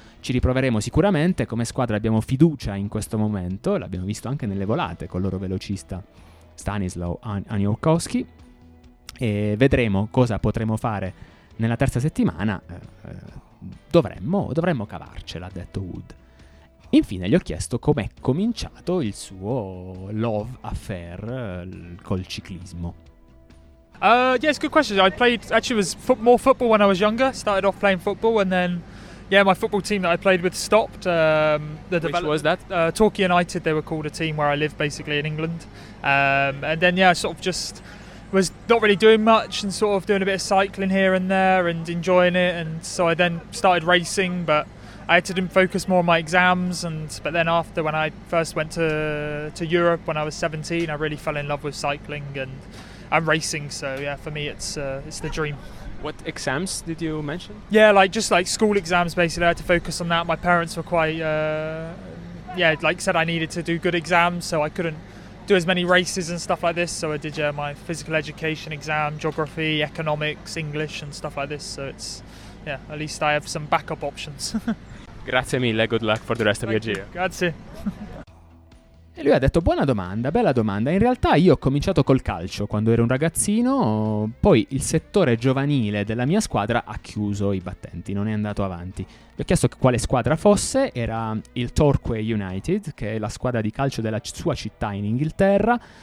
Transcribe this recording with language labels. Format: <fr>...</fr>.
<it>Ci riproveremo sicuramente, come squadra abbiamo fiducia in questo momento, l'abbiamo visto anche nelle volate con il loro velocista Stanislaw Aniołkowski, e vedremo cosa potremo fare nella terza settimana. Dovremmo cavarcela, ha detto Wood. Infine gli ho chiesto com'è cominciato il suo</it> <en>love affair</en> <it>col ciclismo.</it> <en>Yes, good question. I played, actually it was more football when I was younger. Started off playing football, and then my football team that I played with stopped. Which was that? Torquay United, they were called, a team where I live basically in England. And then, I sort of just was not really doing much and sort of doing a bit of cycling here and there and enjoying it. And so I then started racing, but I had to focus more on my exams. But then after, when I first went to Europe when I was 17, I really fell in love with cycling and racing. So, yeah, for me, it's the dream. What exams did you mention? Just school exams, basically. I had to focus on that. My parents were quite, said I needed to do good exams, so I couldn't do as many races and stuff like this. So I did my physical education exam, geography, economics, English and stuff like this. So it's, at least I have some backup options.</en> <it>Grazie mille,</it> <en>good luck for the rest of your giro.</en> <it>Grazie. E lui ha detto, buona domanda, bella domanda. In realtà io ho cominciato col calcio quando ero un ragazzino, poi il settore giovanile della mia squadra ha chiuso i battenti, non è andato avanti. Gli ho chiesto quale squadra fosse, era il Torquay United, che è la squadra di calcio della sua città in Inghilterra.</it>